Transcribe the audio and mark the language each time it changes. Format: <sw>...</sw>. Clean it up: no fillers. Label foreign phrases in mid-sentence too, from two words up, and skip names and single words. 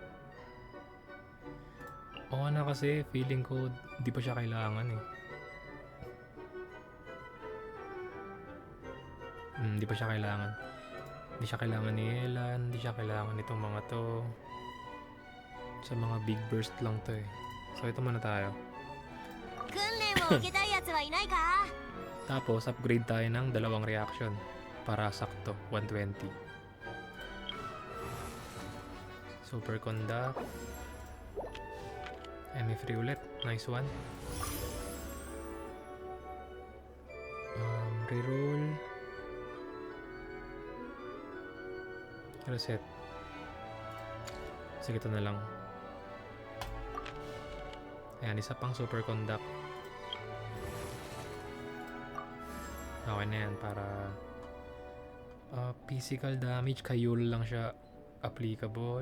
<tl>Oo na kasi, feeling ko di pa siya kailangan eh. Di pa siya kailangan. Di siya kailangan ni Elan, di siya kailangan itong mga to. Sa mga</tl> <en>big burst</en> <tl>lang to eh. So ito muna tayo.</tl> <ja>訓練を受けたいやつはいないか</ja> <tl>Tapos upgrade tayo ng dalawang reaction para sakto 120.</tl> <en>Super conduct. Enemy free ulit. Nice one. Reroll. Reset.</en> <tl>Sige, ito na lang. Ayan, isa pang</tl> <en>super conduct.</en> <tl>Okay na yan para</tl> <en>physical damage</en> <tl>kay Yule lang siya applicable.</tl>